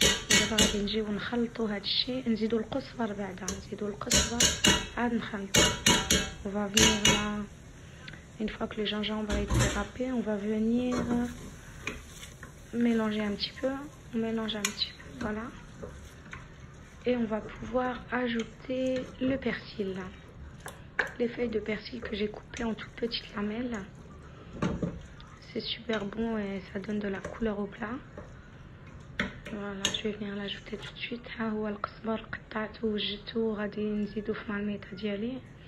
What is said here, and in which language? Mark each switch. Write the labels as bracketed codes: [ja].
[ar] دابا غادي نجيو نخلطوا هذا الشيء. نزيدوا القزبر بعدا، نزيدوا القزبر عاد نخلطوا. [fr] On va venir là. Une fois que le gingembre a été râpé, on va venir mélanger un petit peu. On mélange un petit peu, voilà. Et on va pouvoir ajouter le persil. Les feuilles de persil que j'ai coupées en toutes petites lamelles. C'est super bon et ça donne de la couleur au plat. Voilà, je vais venir l'ajouter tout de suite. [ar] ها هو القزبر قطعته وجدته غادي نزيدو في المرميطه ديالي.